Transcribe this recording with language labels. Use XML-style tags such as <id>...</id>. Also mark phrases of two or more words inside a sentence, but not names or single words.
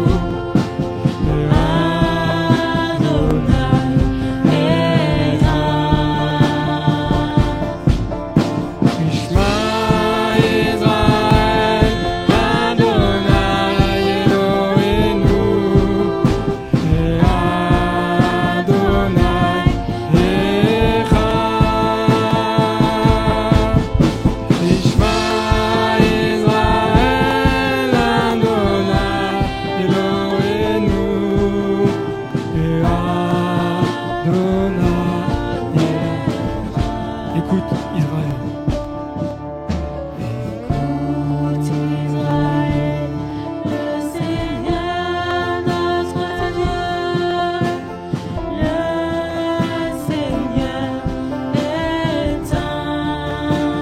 <he>שמע ישראל, אדוני אלוהינו, אדוני אחד. שמע ישראל, אדוני אלוהינו, אדוני אחד.</he> <fr>Écoute Israël. Écoute Israël, le Seigneur notre Dieu, le Seigneur est un.</fr>